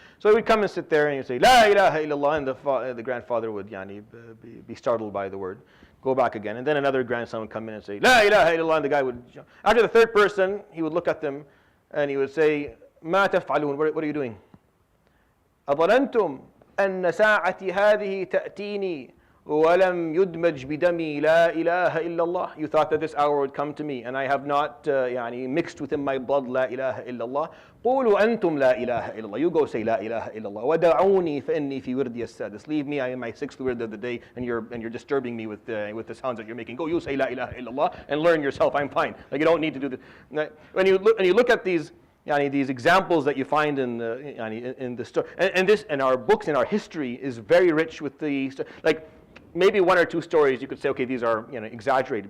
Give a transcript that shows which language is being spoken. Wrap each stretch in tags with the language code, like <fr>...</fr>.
<en>So he would come and sit there and he'd say La ilaha illallah, and the grandfather would be startled by the word, go back again, and then another grandson would come in and say La ilaha illallah, and the guy would, after the third person, he would look at them and he would say,</en> <ar>Ma taf'alun,</ar> <en>what are you doing?</en> <ar>أظننتم أن ساعتي هذه تأتيني ولم يدمج بدمي لا إله إلا الله.</ar> <en>You thought that this hour would come to me and I have not mixed within my blood</en> <ar>لا إله إلا الله. قولوا أنتم لا إله إلا الله.</ar> <en>You go say</en> <ar>لا إله إلا الله. ودعوني فإني في وردي السادس.</ar> <en>Leave me, I am my 6th word of the day, and you're disturbing me with the sounds that you're making. Go, you say</en> <ar>لا إله إلا الله</ar> <en>and learn yourself. I'm fine. Like you don't need to do this. When you look at these examples that you find in the story, and our books and our history is very rich with like maybe 1 or 2 stories you could say, okay, these are exaggerated.</en>